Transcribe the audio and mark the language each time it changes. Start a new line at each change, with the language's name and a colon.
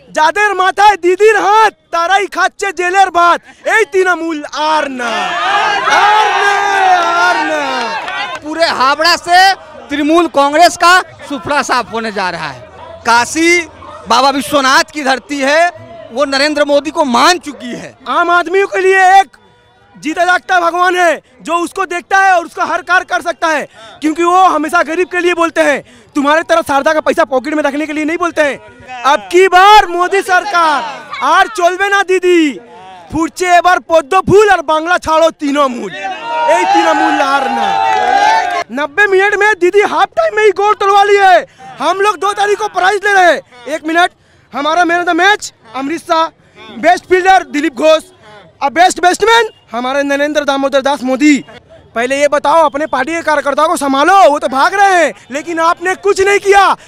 Bangla: যাদের মাথায় দিদির হাত তারাই খাচ্ছে জেলের ভাত। এই তৃণমূল আর না, আর না, আর না।
Hindi: पूरे हावड़ा से तृणमूल कांग्रेस का सुफड़ा साफ होने जा रहा है। काशी बाबा विश्वनाथ की धरती है, वो नरेंद्र मोदी को मान चुकी है। आम आदमी के लिए एक जीता जागता भगवान है जो उसको देखता है और उसका हर कार्य कर सकता है, क्योंकि वो हमेशा गरीब के लिए बोलते हैं। तुम्हारे तरह शारदा का पैसा पॉकेट में रखने के लिए नहीं बोलते हैं। अब की बार मोदी सरकार
Bangla: আর চলবে না দিদি, ফুটছে এবার পদ্ম ফুল আর বাংলা ছাড়ো তৃণমূল। এই তৃণমূল আর না।
Hindi: 90 मिनट में दीदी हाफ टाइम में ही गोल तोड़वा लिए। हम लोग 2 तारीख को प्राइज ले रहे हैं। 1 मिनट, हमारा man of the match Amrit Shah, best fielder Dilip Ghosh और बेस्ट बैट्समैन हमारे नरेंद्र दामोदर दास मोदी। पहले ये बताओ, अपने पार्टी के कार्यकर्ताओं को संभालो, वो तो भाग रहे हैं, लेकिन आपने कुछ नहीं किया।